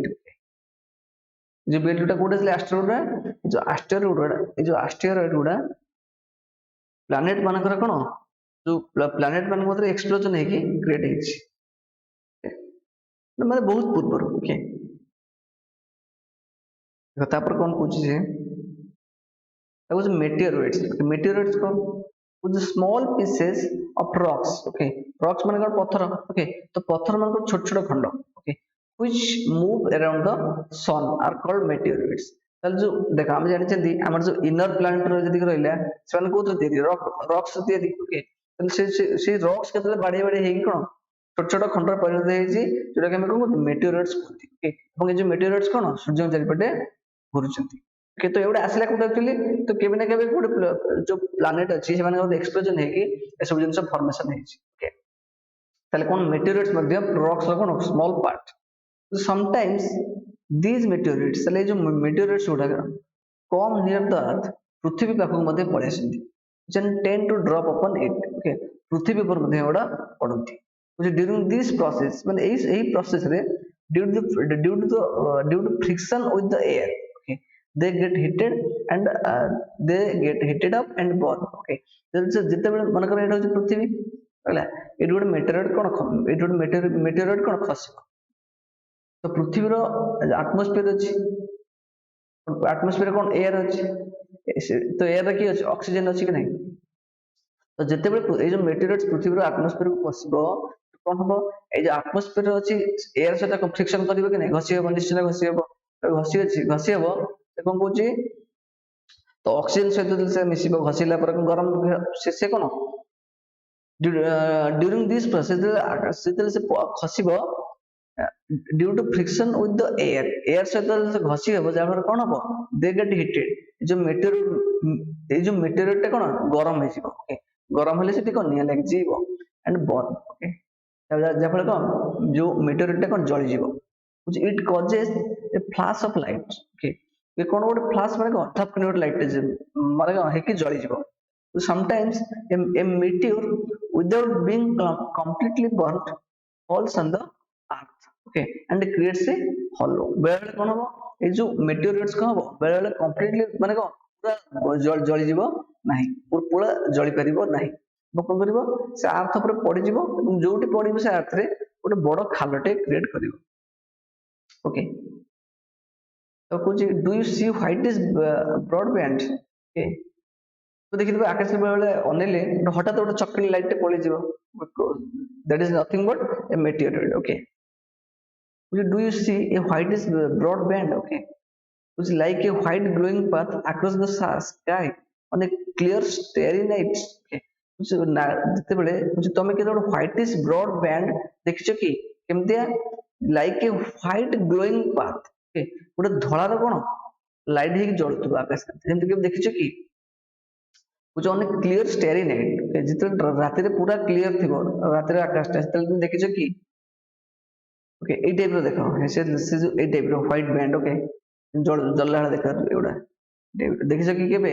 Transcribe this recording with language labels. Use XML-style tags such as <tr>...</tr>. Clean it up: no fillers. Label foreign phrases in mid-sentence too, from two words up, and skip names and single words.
<or>ଯୋଉ ବେଲ୍ଟ ଗୁଡା କୋଉଟା ଥିଲା ଆଷ୍ଟେରଏଡ ଗୁଡା, ଏଇ ଯୋଉ ଆଷ୍ଟେରଏଡ ଗୁଡା ପ୍ଲାନେଟ ମାନଙ୍କର କଣ, ଯୋଉ ପ୍ଲାନେଟ ମାନଙ୍କ ମଧ୍ୟରେ ଏକ୍ସପ୍ଲୋଜନ ହେଇକି କ୍ରିଏଟ ହେଇଛି, ମାନେ ବହୁତ ପୂର୍ବରୁ। ଓକେ, ତାପରେ କଣ କହୁଛି ଯେ କହୁଛି meteoroids।</or> <en>meteoroids କଣ, with small pieces of rocks।</en> <or>ଓକେ, rocks ମାନେ କଣ, ପଥର। ଓକେ, ତ ପଥର ମାନଙ୍କର ଛୋଟ ଛୋଟ ଖଣ୍ଡ, ଓକେ,</or> <en>which move around the sun are called meteoroids।</en> <or>ତାହେଲେ ଯୋଉ ଦେଖ ଆମେ ଜାଣିଛନ୍ତି ଆମର ଯୋଉ</or> <en>inner planet</en> <or>ର ଯେତିକି ରହିଲା ସେମାନେ କୋଉଥିରେ ତିଆରି, ରକ୍ସ ତିଆରି। ଓକେ, ତାହେଲେ ସେଇ ରକ୍ସ କେତେବେଳେ ବାଡେଇ ବାଡେଇ ହେଇକି କଣ ଛୋଟ ଛୋଟ ଖଣ୍ଡରେ ପରିଣତ ହେଇଛି, ଯୋଉଟା କି ଆମେ କଣ କହୁଛୁ meteoroids କୁହନ୍ତି। ଓକେ, ଏବଂ ଏ ଯୋଉ meteoroids କଣ ସୂର୍ଯ୍ୟଙ୍କ ଚାରିପଟେ ଘୁରୁଛନ୍ତି। ଓକେ, ତ ଏଗୁଡା ଆସିଲା କୋଉଠି ଆକ୍ଚୁଆଲି, ତ କେବେ ନା କେବେ ଗୋଟେ ଯୋଉ ପ୍ଲାନେଟ ଅଛି ସେମାନଙ୍କର ଏକ୍ସପ୍ଲୋଜନ ହେଇକି ଏସବୁ ଜିନିଷ ଫର୍ମେସନ ହେଇଛି। ଓକେ, ତାହେଲେ କଣ meteoroids ମଧ୍ୟ ରକ୍ସ ର କଣ</or> <en>small part. sometimes these meteorites,</en> <or>ତାହେଲେ ଏଇ ଯୋଉ meteorites ଗୁଡାକ</or> <en>come near the earth,</en> <or>ପୃଥିବୀ ପାଖକୁ ମଧ୍ୟ ପଳେଇ ଆସନ୍ତି,</or> <en>tend to drop upon it।</en> <or>ଓକେ, ପୃଥିବୀ ଉପରେ ମଧ୍ୟ ଏଗୁଡା ପଡନ୍ତି।</or> <en>during this process,</en> <or>ମାନେ ଏଇ ପ୍ରୋସେସ ରେ</or> <en>due to friction with the air, okay, they get heated and they get heated up and burn।</en> <or>ଓକେ, ଯେତେବେଳେ ମନେକର ଏଇଟା ହଉଛି ପୃଥିବୀ ହେଲା, ଏଇଠି ଗୋଟେ ମେଟେରୋଇଡ କଣ, ଏଇଠି ଗୋଟେ ମେଟେରୋଇଡ କଣ ଖସିବ, ତ ପୃଥିବୀର ଆଟମୋସ୍ଫିୟର ଅଛି, ଆଟମୋସ୍ଫିୟର କଣ ଏୟାର ଅଛି, ତ ଏୟାର କିଏ ଅଛି, ଅକ୍ସିଜେନ ଅଛି କି ନାହିଁ। ତ ଯେତେବେଳେ ଏଇ ଯୋଉ ମେଟେରିଆଲ୍ସ ପୃଥିବୀର ଆଟମୋସ୍ଫିୟର କୁ ପଶିବ କଣ ହବ, ଏଇ ଯୋଉ ଆଟମୋସ୍ଫିୟର ଅଛି ଏୟାର ସହିତ ଫ୍ରିକ୍ସନ କରିବ କି ନାହିଁ, ଘଷି ହବ, ନିଶ୍ଚିତ ଘଷି ହବ। ଘଷି ହବ, ସେ କଣ କହୁଛି, ତ ଅକ୍ସିଜେନ ସହିତ ସେ ମିଶିବ, ଘଷିଲା ପରେ ଗରମ ସେ କଣ</or> <en>during this process</en> <or>ଯେତେବେଳେ ସେ ଖସିବ,</or> <en>due to friction with the air</en> <or>ସହିତ ଘଷି ହବ, ଯାହାଫଳରେ କଣ ହବ,</or> <en>they get heated।</en> <or>ଏଇ ଯୋଉ meteorite ଟା କଣ ଗରମ ହେଇଯିବ। ଓକେ, ଗରମ ହେଲେ ସେଠି କଣ ନିଆଁ ଲାଗିଯିବ</or> <en>and burn।</en> <or>ଓକେ, ଯାହାଫଳରେ କଣ ଯୋଉ meteorite ଟା କଣ ଜଳିଯିବ।</or> <en>it causes a flash of light।</en> <or>ଓକେ, ଏ କଣ ଗୋଟେ ଫ୍ଲାଶ ମାନେ କଣ, ଠପ କିନି ଗୋଟେ ଲାଇଟ୍ ମାନେ କଣ ହେଇକି ଜଳିଯିବ।</or> <en>sometimes a meteor without being completely burnt falls on the earth।</en> <or>ଓକେ,</or> <en>and creates a hollow।</en> <or>ବେଳେବେଳେ କଣ ହବ, ଏଇ ଯୋଉ meteorites କଣ ହବ, ବେଳେବେଳେ completely ମାନେ କଣ ପୁରା ଜଳିଯିବ ନାହିଁ, ପୁରା ଜଳି ପାରିବ ନାହିଁ, ଏବଂ କଣ କରିବ, ସେ ଆର୍ଥ ଉପରେ ପଡିଯିବ ଏବଂ ଯୋଉଠି ପଡିବ ସେ ଆର୍ଥରେ ଗୋଟେ ବଡ ଖାଲଟେ କ୍ରିଏଟ କରିବ। ଓକେ, ତ କହୁଛି</or> <en>do you see white is broadband.</en> <or>ଓକେ, ତ ଦେଖିଥିବେ ଆକାଶରେ ବେଳେ ଅନେଇଲେ ହଠାତ୍ ଗୋଟେ ଚକିଣି ଲାଇଟ୍ ଟେ ପଳେଇଯିବ,</or> <en>that is nothing but a meteorite। ଓକେ, do you see a whitish broad band? Okay, which is like a white glowing path across the sky on a clear starry night. Okay,</en> <or>ଯେତେବେଳେ ତମେ କେତେ ଗୋଟେ</or> <en>whitish broad band</en> <or>ଦେଖିଛ କି କେମିତିଆ</or> <en>like a white glowing path,</en> <or>okay, ଗୋଟେ ଧଳାର କଣ ଲାଇଟ୍ ହେଇକି ଜଳୁଥିବ ଆକାଶ, ଯେମିତି କେବେ ଦେଖିଛ କି? ହଉଛି ଅନେକ</or> <en>clear starry night,</en> <or>ଯେତେବେଳେ ରାତିରେ ପୁରା କ୍ଲିୟର ଥିବ ରାତିରେ ଆକାଶଟା, ସେତେବେଳେ তুমি ଦେଖିଛ କି? ଓକେ, ଏଇ ଟାଇପର ଦେଖ, ସେ ଯୋଉ ଏଇ ଟାଇପର</or> <en>white band,</en> <or>ଓକେ, ଜଳିଲା ଭଳିଆ ଦେଖାଯାଉଥିବ ଏଗୁଡା, ଦେଖିଛ କି କେବେ?</or>